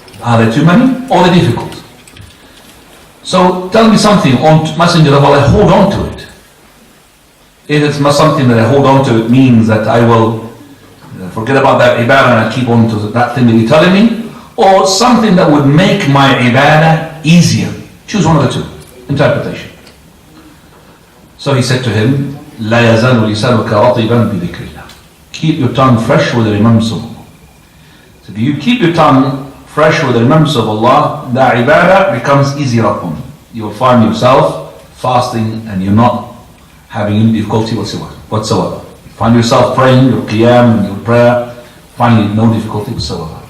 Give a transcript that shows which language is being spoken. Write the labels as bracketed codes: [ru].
[en] Are there too many, or they're difficult? So tell me something, on Messenger of Allah, hold on to it. If it's not something that I hold on to, it means that I will forget about that ibadah and I keep on to that thing that you're telling me, or something that would make my ibadah easier. Choose one of the two. Interpretation. So he said to him, [ar] لا يزال لسانك رطبا بذكر الله. [en] Keep your tongue fresh with the remembrance of Allah. So if you keep your tongue fresh with the remembrance of Allah, the ibadah becomes easier upon you. You will find yourself fasting and you're not having any difficulty whatsoever. You find yourself praying, your qiyam and your prayer, finding no difficulty whatsoever.